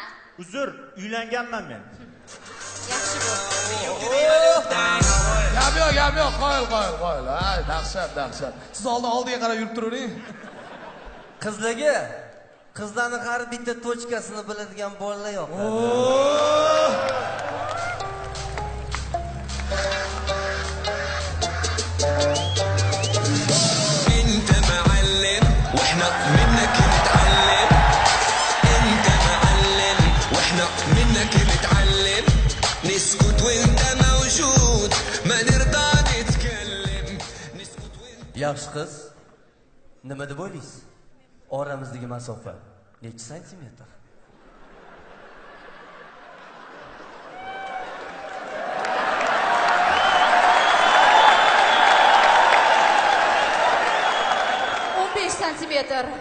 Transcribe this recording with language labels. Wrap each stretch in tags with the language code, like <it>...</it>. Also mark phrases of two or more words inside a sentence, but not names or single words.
<uz>Uzr, uylanganman men. Yaxshi bo'l. Gap yo'q, qo'yil. Ay, dahshat. Siz oldiga qarab yurib turavering. Qizlarga qizlarning har bitta tochkasini biladigan bolalar yoqadi.</uz> <ar>انت معلم واحنا منك نتعلم. انت معلم واحنا منك نتعلم. نسكت وانت موجود ما نرضى نتكلم. نسكت وانت</ar> <uz>Yaxshi qiz. Nima deb o'ylaysiz? Oramizdagi masofa necha santimetr? santimetr.</uz>